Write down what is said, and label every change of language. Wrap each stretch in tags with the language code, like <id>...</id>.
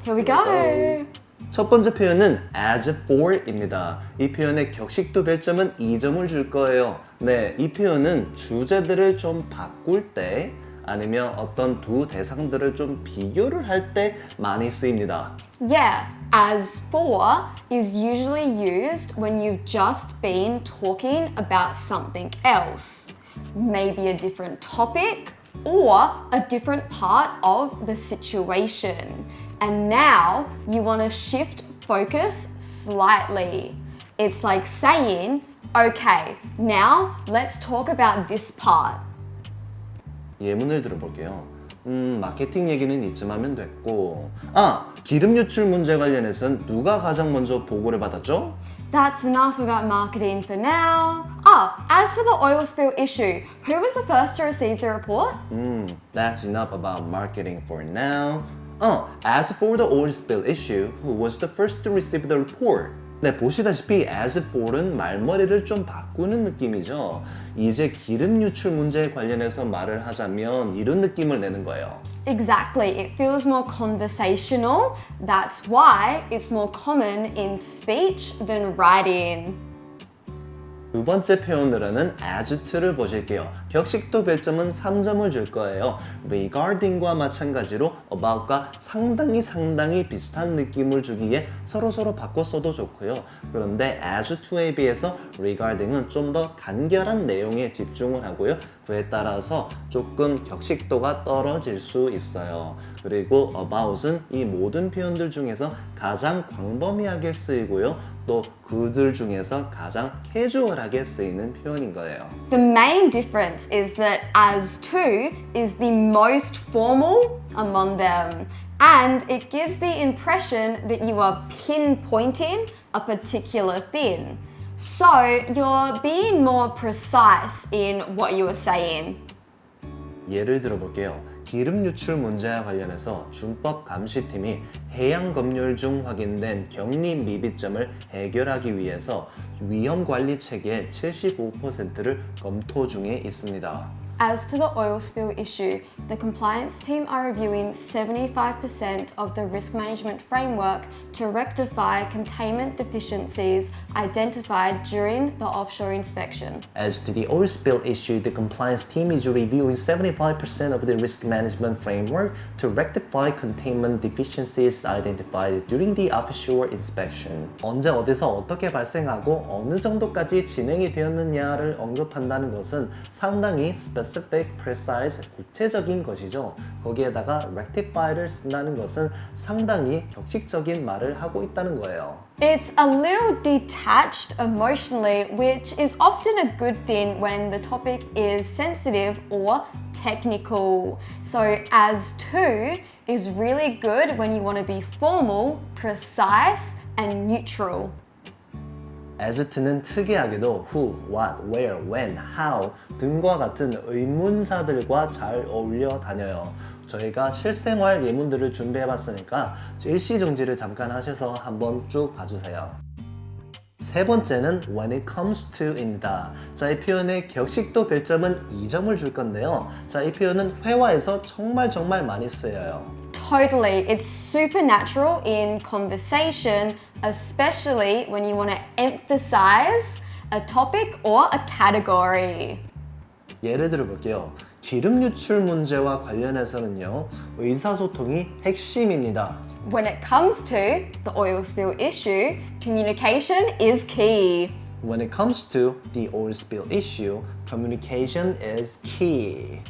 <en>Here we go.</en> <ko>첫 번째 표현은 as for입니다. 이 표현의 격식도 별점은 2점을 줄 거예요. 네, 이 표현은 주제들을 좀 바꿀 때 아니면 어떤 두 대상들을 좀 비교를 할 때 많이 쓰입니다.</ko> <en>Yeah, as for is usually used when you've just been talking about something else. Maybe a different topic or a different part of the situation. And now you want to shift focus slightly. It's like saying, okay, now let's talk about this part.</en> <ko>예문을 들어볼게요. 마케팅 얘기는 이쯤 하면 됐고, 기름 유출 문제 관련해서는 누가 가장 먼저 보고를 받았죠?</ko> <en>That's enough about marketing for now. As for the oil spill issue, who was the first to receive the report? That's enough about marketing for now. As for the oil spill issue, who was the first to receive the report?</en> <ko>네, 보시다시피 as for은 말머리를 좀 바꾸는 느낌이죠. 이제 기름 유출 문제에 관련해서 말을 하자면 이런 느낌을 내는 거예요.</ko> <en>Exactly, it feels more conversational. That's why it's more common in speech than writing.</en> <ko>두 번째 표현으로는 as to를 보실게요. 격식도 별점은 3점을 줄 거예요. regarding과 마찬가지로 about과 상당히 비슷한 느낌을 주기에 서로 바꿔 써도 좋고요. 그런데 as to에 비해서 regarding은 좀 더 간결한 내용에 집중을 하고요. 그에 따라서 조금 격식도가 떨어질 수 있어요. 그리고 about은 이 모든 표현들 중에서 가장 광범위하게 쓰이고요. 또 그들 중에서 가장 캐주얼하게 쓰이는 표현인 거예요.</ko> <en>The main difference is that as to is the most formal among them, and it gives the impression that you are pinpointing a particular thing. So you're being more precise in what you are saying.</en> <ko>예를 들어볼게요. 기름 유출 문제와 관련해서 준법 감시팀이 해양 검열 중 확인된 격리 미비점을 해결하기 위해서 위험 관리 체계의 75%를 검토 중에 있습니다.</ko> <en>As to the oil spill issue, the compliance team are reviewing 75% of the risk management framework to rectify containment deficiencies identified during the offshore inspection. As to the oil spill issue, the compliance team is reviewing 75% of the risk management framework to rectify containment deficiencies identified during the offshore inspection.</en> <ko>언제 어디서 어떻게 발생하고 어느 정도까지 진행이 되었느냐를 언급한다는 것은 상당히</ko> <en>specific, precise,</en> <ko>구체적인 것이죠. 거기에다가 rectify를 쓴다는 것은 상당히 격식적인 말을 하고 있다는 거예요.</ko> <en>It's a little detached emotionally, which is often a good thing when the topic is sensitive or technical. So as to is really good when you want to be formal, precise, and neutral.</en> <ko>as to는 특이하게도 who, what, where, when, how 등과 같은 의문사들과 잘 어울려 다녀요. 저희가 실생활 예문들을 준비해봤으니까 일시정지를 잠깐 하셔서 한번 쭉 봐주세요. 세 번째는 when it comes to입니다. 자, 이 표현의 격식도 별점은 2점을 줄 건데요. 자, 이 표현은 회화에서 정말 많이 쓰여요.</ko> <en>Totally. It's supernatural in conversation, especially when you want to emphasize a topic or a category.</en> <ko>예를 들어 볼게요. 기름 유출 문제와 관련해서는요, 의사소통이 핵심입니다.</ko> <en>When it comes to the oil spill issue, communication is key. When it comes to the oil spill issue, communication is key.</en>